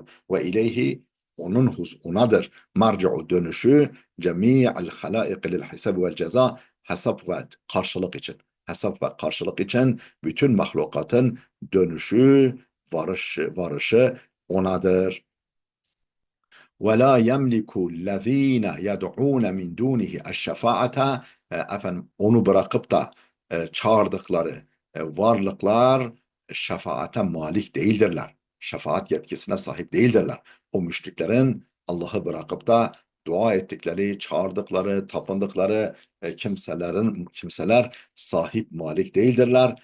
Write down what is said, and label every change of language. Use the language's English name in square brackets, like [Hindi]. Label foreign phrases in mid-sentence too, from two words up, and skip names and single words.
[Arabic] وإليه, [Turkish] onadır. [Arabic] Marci'u, dönüşü, جميع الخلائق للحساب والجزاء, [Turkish] hesap ve karşılık için. Hesap ve karşılık için bütün mahlukatın dönüşü, varışı onadır. [Arabic] وَلَا يَمْلِكُ الَّذ۪ينَ يَدْعُونَ مِنْ دُونِهِ الشَّفَاعَةَ. [Turkish] Onu bırakıp da çağırdıkları varlıklar şefaate malik değildirler. Şefaat yetkisine sahip değildirler. O müşriklerin Allah'ı bırakıp da dua ettikleri, çağırdıkları, tapındıkları kimseler sahip, malik değildirler.